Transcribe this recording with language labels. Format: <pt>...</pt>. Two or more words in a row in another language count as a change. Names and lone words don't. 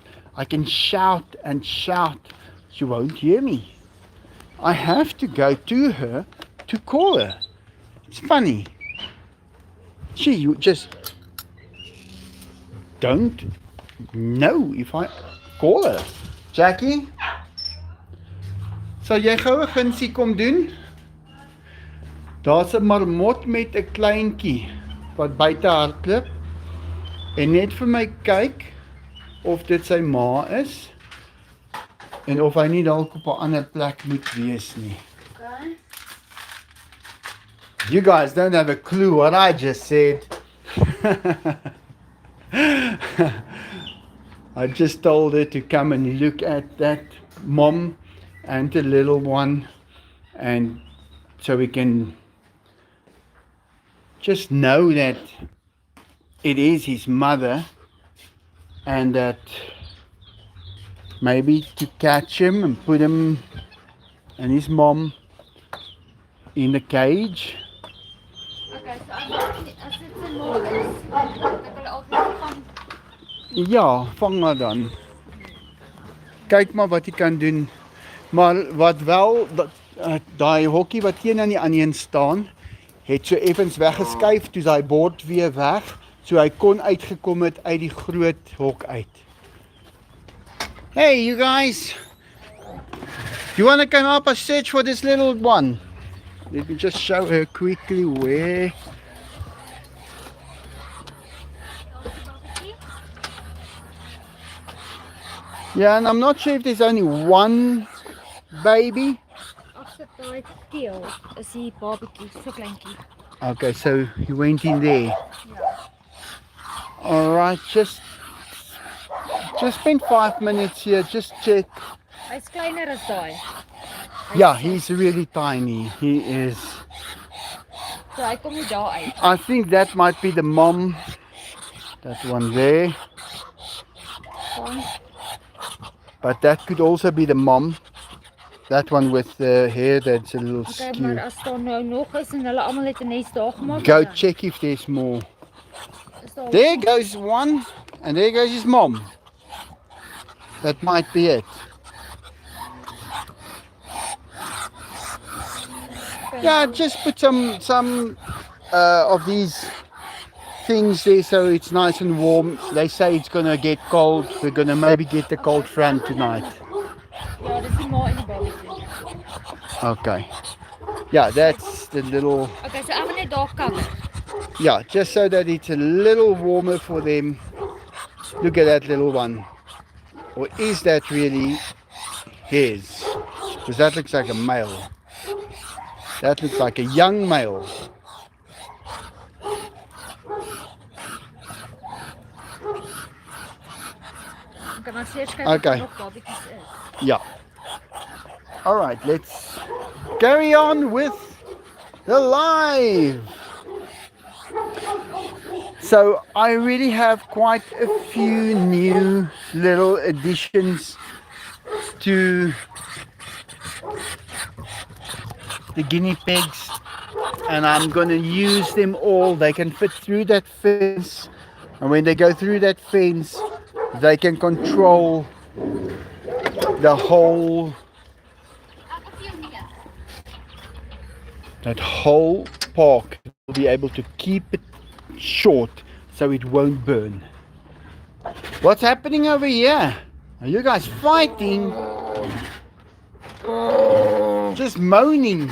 <en>I can shout and shout, she won't hear me. I have to go to her to call her. It's funny. You just don't know if I call her.</en> <af>Jackie, sal jy gou 'n gunsie kom doen? Daar's 'n marmot met 'n kleintjie wat buite hardloop en net vir my kyk of dit sy ma is en of hy nie dalk op 'n ander plek moet wees nie.</af> <en>Okay. You guys don't have a clue what I just said. I just told her to come and look at that mom and the little one, and so we can just know that it is his mother, and that maybe to catch him and put him and his mom in the cage.</en> <af>Okay, so as dit se môre is, ek hulle altyd vang. Ja, vang maar dan. Kyk maar wat jy kan doen. Maar wat wel, daai hokkie wat teen aan die ander een staan, het so effens weggeskuif toe daai bord weer weg, so hy kon uitgekom het uit die groot hok uit.</af> <en>Hey you guys, you want to come up and search for this little one? Let me just show her quickly where. Yeah, and I'm not sure if there's only one baby.</en> <af>Agter daai keel is die babatjie, so kleintjie.</af> <en>Okay, so you went in there.</en> <af>Ja.</af> <en>Alright, just spend 5 minutes here, just check.</en> <af>Hy's kleiner as daai.</af> <en>Yeah, he's really tiny. He is.</en> <af>So hy kom nie daar uit.</af> <en>I think that might be the mom. That one there.</en> <af>Van</af> <en>But that could also be the mom. That one with the hair that's a little okay, skew.</en> <af>maar as daar nou nog is en hulle almal het 'n nes daar gemaak.</af> <en>Go</en> <af>dan</af> <en>check if there's more.</en> <af>is daar</af> <en>There goes one, and there goes his mom. That might be it. Yeah, just put some of these things there so it's nice and warm. They say it's gonna get cold. We're gonna maybe get the cold front tonight.</en> <af>Ja, dis die ma en die babatjie.</af> <en>Okay. Yeah, that's the little.</en> <af>Okay, so ek gaan net daar cover.</af> <en>Yeah, just so that it's a little warmer for them. Look at that little one. Or is that really his? Because that looks like a male. That looks like a young male.</en> <af>Ek gaan seker kyk</af> <en>Okay.</en> <af>of nog babatjies is.</af> <en>Yeah. All right, let's carry on with the live. So I really have quite a few new little additions to the guinea pigs, and I'm going to use them all. They can fit through that fence, and when they go through that fence, they can control the whole,</en> <af>Ek vir jou nie.</af> <en>that whole park. We'll be able to keep it short so it won't burn. What's happening over here? Are you guys fighting? Just moaning.</en>